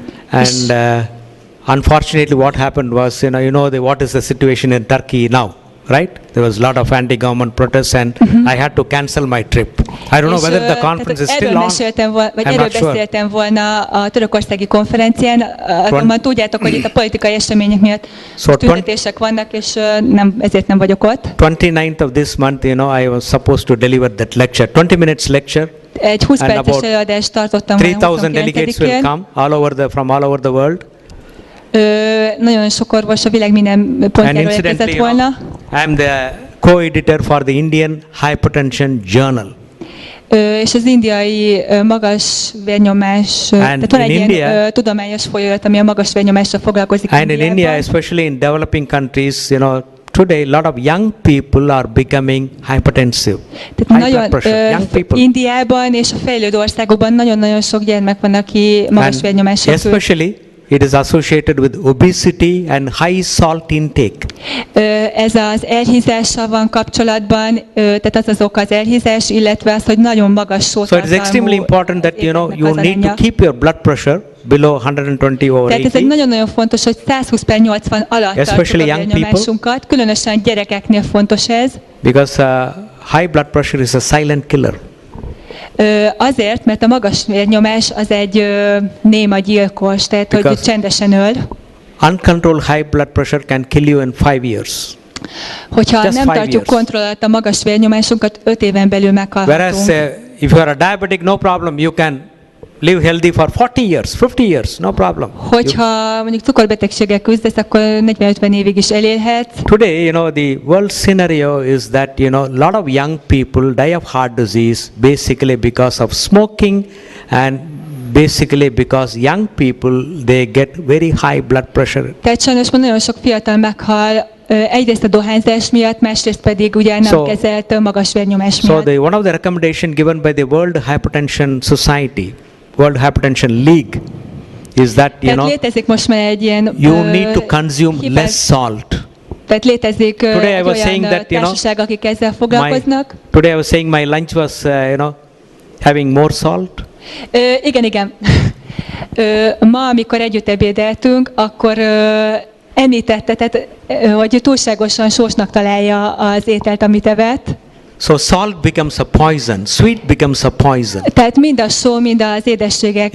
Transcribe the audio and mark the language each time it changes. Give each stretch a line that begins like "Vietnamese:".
English: And unfortunately what happened was, what is the situation in Turkey now? right? There was a lot of anti-government protests, and I had to cancel my trip. I don't know whether the conference is still on.
Hungarian: Erről beszéltem volna a törökországi konferencián, azonban tudjátok, hogy itt a politikai események miatt tüntetések vannak, és ezért nem vagyok ott.
English: 29th of this month, I was supposed to deliver that lecture, 20 minutes lecture.
Hungarian: Egy 20 perces előadást tartottam.
English: 3,000 delegates will come from all over the world.
Hungarian: Nagyon sok orvos a világ minden pontjáról érkezett volna.
English: I am the co-editor for the Indian Hypertension Journal.
Hungarian: És az indiai magas vérnyomás, tehát van egy ilyen tudományos folyóirat, ami a magas vérnyomással foglalkozik
English: and in India, especially in developing countries, today a lot of young people are becoming hypertensive.
Hungarian: Tehát nagyon Indiában és a fejlődő országokban nagyon-nagyon sok gyermek van, aki magas vérnyomással küzd.
English: Especially it is associated with obesity and high salt intake.
Hungarian: Ez az elhízással van kapcsolatban, tehát az oka az elhízás, illetve az, hogy nagyon magas sótartalmú.
English: So it is extremely important that you need to keep your blood pressure below 120 over 80.
Hungarian: Tehát ez egy nagyon-nagyon fontos, hogy 120/80 alatt tartsuk a vérnyomásunkat, különösen gyerekeknél fontos ez.
English: Because high blood pressure is a silent killer.
Hungarian: Azért, mert a magas vérnyomás az egy néma gyilkos, tehát hogy csendesen öl.
English: Uncontrolled high blood pressure can kill you in 5 years.
Hungarian: Hogyha nem tartjuk kontroll alatt a magas vérnyomásunkat, 5 éven belül meghalhatunk.
English: Whereas if you are a diabetic, no problem, you can live healthy for 40 years, 50 years, no problem.
Hungarian: Hogyha mondjuk cukorbetegséggel küzdesz, akkor 40-50 évig is elélhetsz.
English: Today, the world scenario is that, a lot of young people die of heart disease basically because of smoking, and basically because young people, they get very high blood pressure.
Hungarian: Tehát sajnos nagyon sok fiatal meghal, egyrészt a dohányzás miatt, másrészt pedig ugye nem kezelt magas vérnyomás miatt.
English: So one of the recommendation given by the World Hypertension Society, World Hypertension League, is that
Hungarian: létezik most már egy ilyen
English: you need to consume less salt.
Hungarian: Tehát létezik olyan társaság, akik ezzel foglalkoznak.
English: Today I was saying my lunch was having more salt.
Hungarian: Igen. Ma, amikor együtt ebédeltünk, akkor említette, tehát, hogy túlságosan sósnak találja az ételt, amit evett.
English: So salt becomes a poison, sweet becomes a poison.
Hungarian: Tehát mind a só, mind az édességek